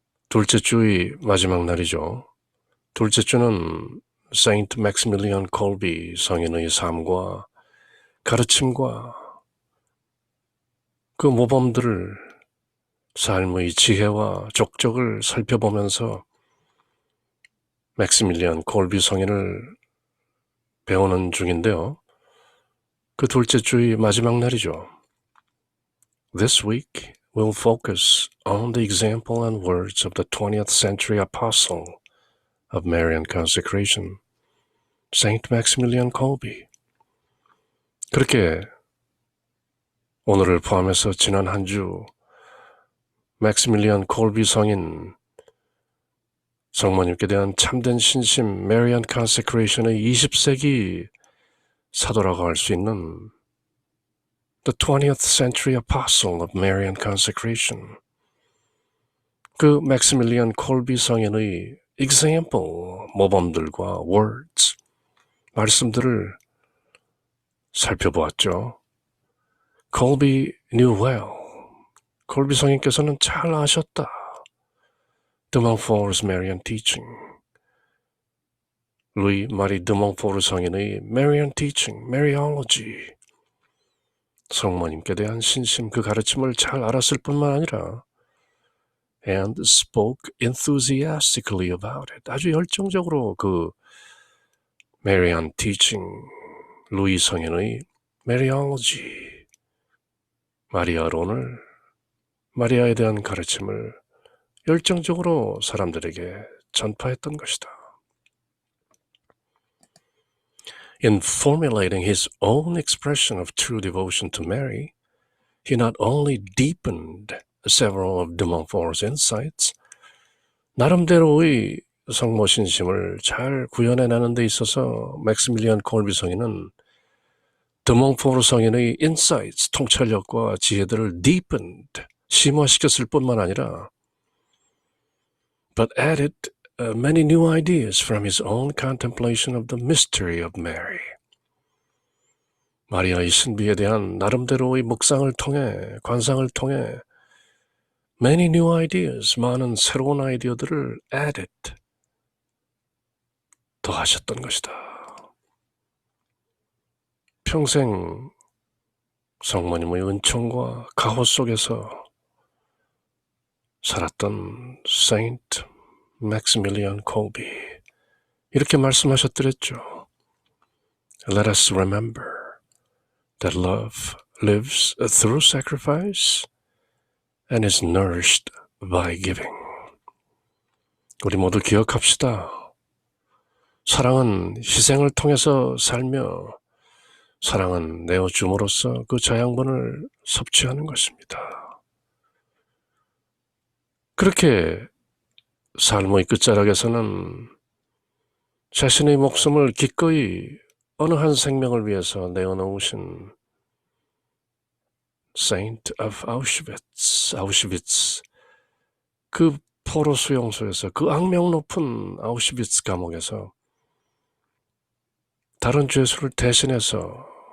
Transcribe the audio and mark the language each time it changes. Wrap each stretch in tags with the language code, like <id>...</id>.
<ko>둘째 주의 마지막 날이죠. 둘째 주는 Saint Maximilian Kolbe 성인의 삶과 가르침과 그 모범들을 삶의 지혜와 족적을 살펴보면서 맥시밀리안 콜비 성인을 배우는 중인데요. 그 둘째 주의 마지막 날이죠.</ko> <en>This week we'll focus on the example and words of the 20th century apostle of Marian consecration, Saint Maximilian Kolbe.</en> <ko>그렇게 오늘을 포함해서 지난 한 주 맥시밀리안 콜비 성인 성모님께 대한 참된 신심 Marian consecration의 20세기 사도라고 할 수 있는</ko> <en>The 20th century apostle of Marian consecration,</en> <ko>그 맥시밀리안 콜비 성인의 example, 모범들과 words, 말씀들을 살펴보았죠.</ko> <en>Kolbe knew well.</en> <ko>콜비 성인께서는 잘 아셨다.</ko> <en>de Montfort's Marian teaching.</en> <ko>루이 마리 de Montfort 성인의 Marian teaching, Mariology. 성모님께 대한 신심, 그 가르침을 잘 알았을 뿐만 아니라</ko> <en>and spoke enthusiastically about it.</en> <ko>아주 열정적으로 그 Marian teaching, 루이 성인의 Mariology, 마리아론을, 마리아에 대한 가르침을 열정적으로 사람들에게 전파했던 것이다.</ko> <en>In formulating his own expression of true devotion to Mary, he not only deepened several of de Montfort's insights,</en> <ko>나름대로의 성모 신심을 잘 구현해내는 데 있어서 맥시밀리안 콜비 성인은 de Montfort 성인의 insights, 통찰력과 지혜들을 deepened, 심화시켰을 뿐만 아니라</ko> <en>but added many new ideas from his own contemplation of the mystery of Mary.</en> <ko>마리아의 신비에 대한 나름대로의 묵상을 통해, 관상을 통해</ko> <en>many new ideas,</en> <ko>많은 새로운 아이디어들을 added, 더하셨던 것이다. 평생 성모님의 은총과 가호 속에서 살았던 Saint Maximilian Kolbe, 이렇게 말씀하셨더랬죠.</ko> <en>Let us remember that love lives through sacrifice and is nourished by giving.</en> <ko>우리 모두 기억합시다. 사랑은 희생을 통해서 살며 사랑은 내어줌으로써 그 자양분을 섭취하는 것입니다. 그렇게 삶의 끝자락에서는 자신의 목숨을 기꺼이 어느 한 생명을 위해서 내어놓으신 Saint of 아우슈비츠, 그 포로 수용소에서, 그 악명 높은 아우슈비츠 감옥에서 다른 죄수를 대신해서</ko>